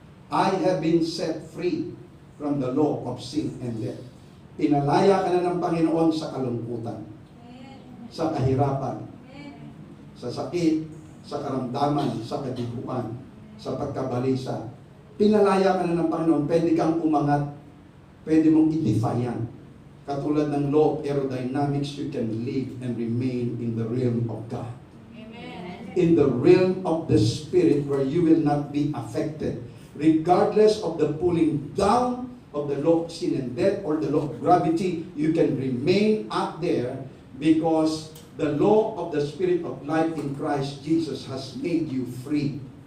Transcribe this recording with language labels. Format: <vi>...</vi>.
<en>I have been set free from the law of sin and death.</en> <tl>Pinalaya ka na ng Panginoon sa kalungkutan, sa kahirapan, sa sakit, sa karamdaman, sa kabiguan, sa pagkabalisa. Pinalaya ka na ng Panginoon, pwede kang umangat, pwede mong i-defy yan. Katulad ng</tl> <en>law of aerodynamics, you can live and remain in the realm of God. In the realm of the Spirit where you will not be affected. Regardless of the pulling down of the law of sin and death or the law of gravity, you can remain up there because the law of the Spirit of life in Christ Jesus has made you free.</en>